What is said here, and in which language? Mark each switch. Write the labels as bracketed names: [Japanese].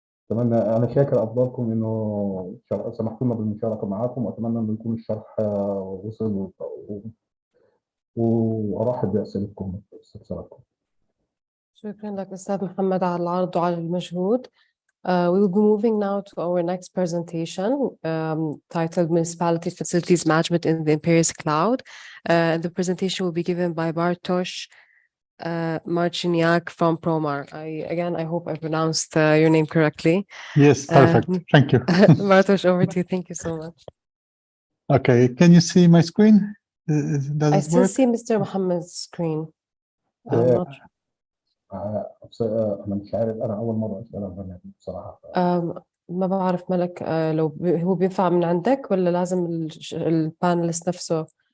[Arabic] أتمنى أنا شاكر أفضلكم إنه سمحتونا بالمشاركة معكم، وأتمنى إنه يكون الشرح وصل وأرحب بأسئلتكم واستفساراتكم. شكرا لك أستاذ محمد على العرض وعلى المجهود. [English] We will be moving now to our next presentation titled Municipality Facilities Management in the Imperius Cloud. The presentation will be given by Bartosz Marciniak from Promar. I hope I pronounced your name correctly. Yes, perfect. Thank you. Bartosz, over to you. Thank you so much. Okay, can you see my screen? Does I it still work? see Mr. Mohammed's screen. I'm not [Arabic] أنا مش عارف، أنا أول مرة أسأل عن البرنامج بصراحة. ما بعرف ملك لو هو بينفع من عندك ولا لازم البانلست نفسه.